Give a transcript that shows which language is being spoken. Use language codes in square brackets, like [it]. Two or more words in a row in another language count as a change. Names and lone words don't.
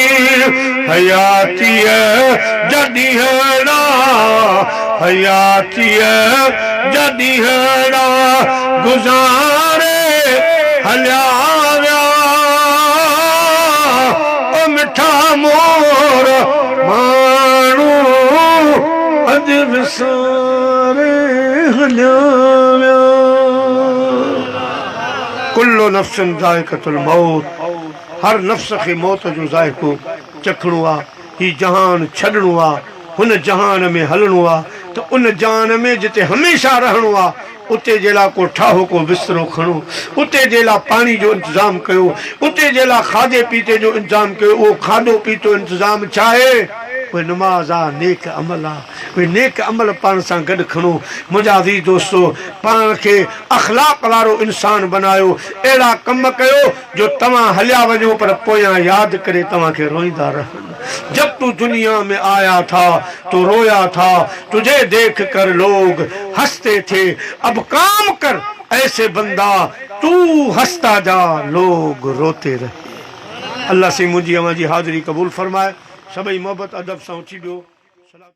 [sd] हयातीअ जॾहिं हेड़ा, हयातीअ जॾहिं हेड़ा गुज़ारे हलिया विया, ओ मिठा मोर माण्हू अॼु विसारे हलिया विया। [ar] كل نفس ذائقة الموت, [sd] हर नफ्स खे मौत जो ज़ाइक़ो चखणो आहे। ही जहान छॾणो आहे, हुन जहान में हलणो आहे, त उन जहान में जिते हमेशा रहणो आहे उते जे लाइ को ठाहो को बिस्तरो खणो, उते जे लाइ पाणी जो इंतज़ाम कयो, उते जे लाइ खाधे पीते जो इंतज़ाम कयो। उहो खाधो पीतो इंतज़ाम छा आहे? कोई नमाज़ आहे, नेक अमल आहे, कोई नेक अमल पाण सां गॾु खणो। मुंहिंजा अज़ीज़ दोस्तो, पाण खे अख़लाक़ वारो इंसान बनायो, अहिड़ा कम कयो जो तव्हां हलिया वञो पर पोयां यादि करे तव्हांखे रोईंदा रहनि। [hi] जब तू दुनिया में आया था तो रोया था, तुझे देख कर लोग हंसते थे, अब काम कर ऐसे बंदा, तू हंसता जा लोग रोते रहे। [sd] अल्लाह से मुझी अवां जी हाज़िरी क़बूल फरमाए। सभई मोहब्बत अदब सां उथी ॿियो।